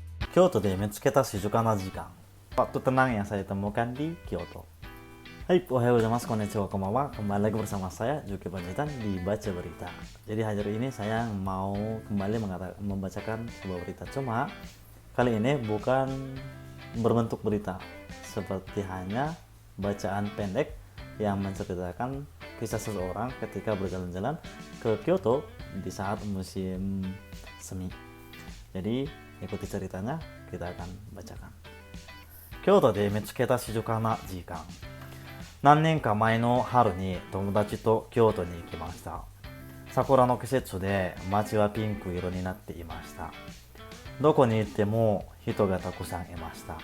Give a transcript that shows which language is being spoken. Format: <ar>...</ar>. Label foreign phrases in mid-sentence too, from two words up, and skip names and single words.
<ja>京都で見つけた静か時間.</ja> <id>Waktu tenang yang saya temukan di Kyoto.</id> <ja>はい、おはようございます、こんにちは、こんばんは.</ja> <id>Kembali lagi bersama saya, Juki Panjaitan di Baca Berita. Jadi hari ini saya mau kembali membacakan sebuah berita. Cuma kali ini bukan berbentuk berita, seperti hanya bacaan pendek yang menceritakan kisah seseorang ketika berjalan-jalan ke Kyoto di saat musim semi. Jadi ikuti ceritanya, kita akan bacakan.</id> <ja>京都で見つけた静か時間. 何年か前の春に友達と京都に行きました。桜の季節で街はピンク色になっていました。どこに行っても人がたくさんいました。</ja>